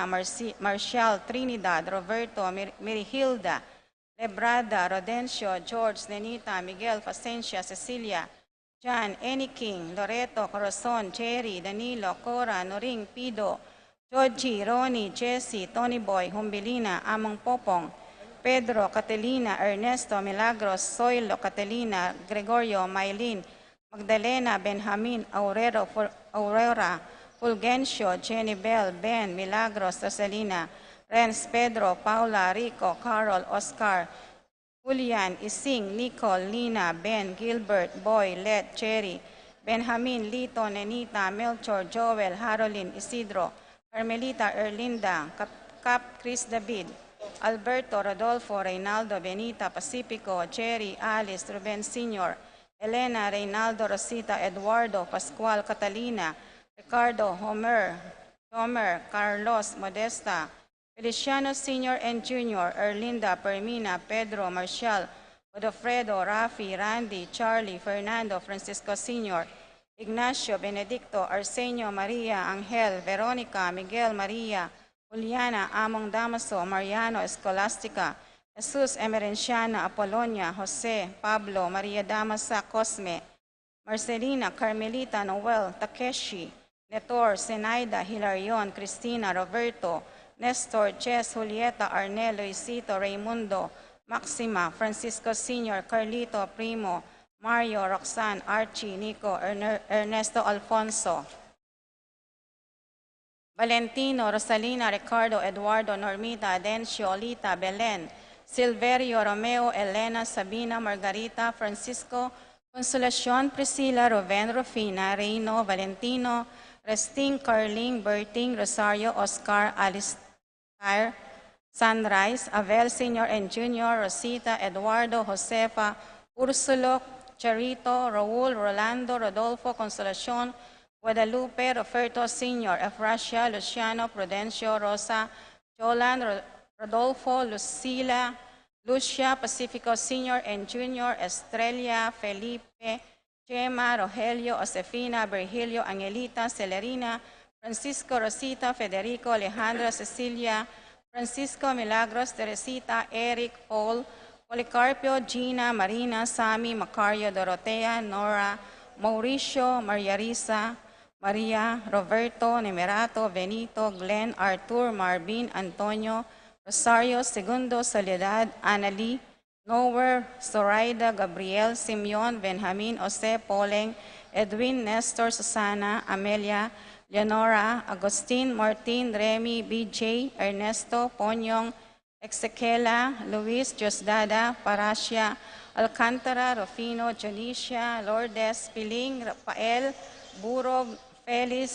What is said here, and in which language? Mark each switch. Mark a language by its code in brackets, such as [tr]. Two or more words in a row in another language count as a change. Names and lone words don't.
[en] Marcial, Trinidad, Roberto, Mirihilda, Lebrada, Rodencio, George, Nenita, Miguel, Facencia, Cecilia, John, Annie King, Loreto, Corazon, Jerry, Danilo, Cora, Noring, Pido, Georgie, Ronnie, Jesse, Tony Boy, Humbilina, Among Popong, Pedro, Catalina, Ernesto, Milagros, Soylo, Catalina, Gregorio, Maylin, Magdalena, Benjamin, Aurora, Fulgencio, Jenny Bell, Ben, Milagros, Rosalina, Renz, Pedro, Paula, Rico, Carol, Oscar, Julian, Ising, Nicole, Lina, Ben, Gilbert, Boy, Let, Cherry, Benjamin, Lito, Nenita, Melchor, Joel, Harolyn, Isidro, Carmelita, Erlinda, Cap, Chris David, Alberto, Rodolfo, Reynaldo, Benita, Pacifico, Cherry, Alice, Ruben Sr., Elena, Reynaldo, Rosita, Eduardo, Pascual, Catalina, Ricardo, Homer, Carlos, Modesta, Feliciano Sr. and Jr., Erlinda, Permina, Pedro, Marcial, Godofredo, Rafi, Randy, Charlie, Fernando, Francisco Sr., Ignacio, Benedicto, Arsenio, Maria, Angel, Veronica, Miguel, Maria, Juliana, Among Damaso, Mariano, Escolastica, Jesus, Emerenciana, Apolonia, Jose, Pablo, Maria Damasa, Cosme, Marcelina, Carmelita, Noel, Takeshi, Netor, Zenaida, Hilarion, Cristina, Roberto, Nestor, Jess, Julieta, Arnel, Luisito, Raimundo, Maxima, Francisco Sr., Carlito, Primo, Mario, Roxanne, Archie, Nico, Ernesto Alfonso, Valentino, Rosalina, Ricardo, Eduardo, Normita, Adencio, Lita, Belen, Silverio, Romeo, Elena, Sabina, Margarita, Francisco, Consolacion, Priscilla, Ruben, Rufina, Reino, Valentino, Resting, Carling, Berting, Rosario, Oscar, Alistair, Sunrise, Abel Sr. and Jr., Rosita, Eduardo, Josefa, Ursulo, Charito, Raul, Rolando, Rodolfo, Consolacion, Guadalupe, Roberto Sr., Efrasia, Luciano, Prudencio, Rosa, Jolan, Rodolfo, Lucila, Lucia, Pacifico Sr. and Jr., Estrella, Felipe, Gemma, Rogelio, Josefina, Virgilio, Angelita, Celerina, Francisco, Rosita, Federico, Alejandra, Cecilia, Francisco, Milagros, Teresita, Eric, Paul, Policarpio, Gina, Marina, Sammy, Macario, Dorotea, Nora, Mauricio, Maria Risa, Maria, Roberto, Nemerato, Benito, Glenn, Artur, Marvin, Antonio, Rosario, Segundo, Soledad, Annalie, Nowhere, Zoraida, Gabriel, Simeon, Benjamin, Jose, Poleng, Edwin, Nestor, Susana, Amelia, Leonora, Agustin, Martin, Remy, BJ, Ernesto, Ponyong, Exequela, Luis, Diosdada, Paracia, Alcantara, Rufino, Jonicia, Lourdes, Piling, Rafael, Burog, Felix,